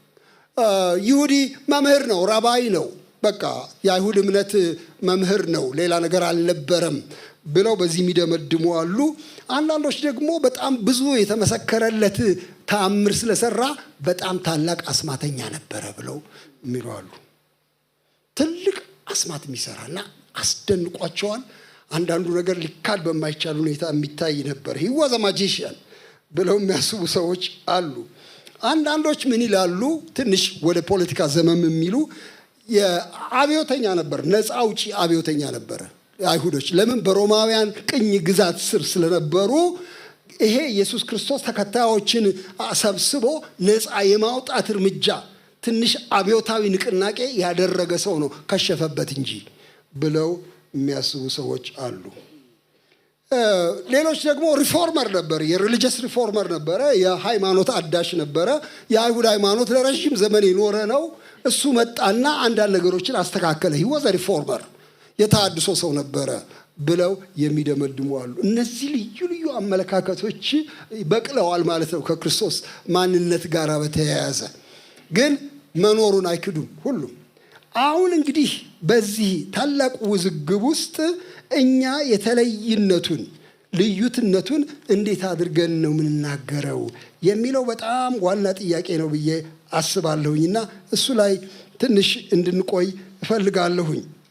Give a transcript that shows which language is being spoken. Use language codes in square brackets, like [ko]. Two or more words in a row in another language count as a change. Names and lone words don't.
[am] ይሁዲ መምህር ነው፣ ራባይ ነው። በቃ የአይሁድ እምነት መምህር ነው፣ ሌላ ነገር አልነበረም ብለው በዚህ የሚደመድሙ አሉ። አንዳንዶች ደግሞ በጣም ብዙ የተመሰከረለት ተአምር ስለሰራ በጣም ታላቅ አስማተኛ ነበረ ብለው የሚሉ አሉ። ትልቅ አስማት የሚሰራና አስደንቋቸዋል። አንዳንዱ ነገር ሊካድ በማይቻል ሁኔታ የሚታይ ነበር። [en] he was a magician [am] ብለው የሚያስቡ ሰዎች አሉ። አንዳንዶች ምን ይላሉ? ትንሽ ወደ ፖለቲካ ዘመም የሚሉ የአብዮተኛ ነበር፣ ነፃ አውጪ አብዮተኛ ነበረ አይሁዶች። ለምን? በሮማውያን ቅኝ ግዛት ስር ስለነበሩ ይሄ ኢየሱስ ክርስቶስ ተከታዮችን ሰብስቦ ነፃ የማውጣት እርምጃ ትንሽ አብዮታዊ ንቅናቄ ያደረገ ሰው ነው ከሸፈበት እንጂ ብለው የሚያስቡ ሰዎች አሉ። ሌሎች ደግሞ ሪፎርመር ነበር፣ የሪሊጂየስ ሪፎርመር ነበረ፣ የሃይማኖት አዳሽ ነበረ። የአይሁድ ሃይማኖት ለረጅም ዘመን የኖረ ነው። እሱ መጣና አንዳንድ ነገሮችን አስተካከለ። [en] he was a reformer፣ [am] የተሃድሶ ሰው ነበረ ብለው የሚደመድሙ አሉ። እነዚህ ልዩ ልዩ አመለካከቶች በቅለዋል ማለት ነው ከክርስቶስ ማንነት ጋር በተያያዘ ግን መኖሩን አይክዱም ሁሉም። አሁን እንግዲህ በዚህ ታላቅ ውዝግብ ውስጥ እኛ የተለይነቱን ልዩትነቱን እንዴት አድርገን ነው የምንናገረው የሚለው በጣም ዋና ጥያቄ ነው ብዬ አስባለሁኝና እሱ ላይ ትንሽ እንድንቆይ እፈልጋለሁኝ።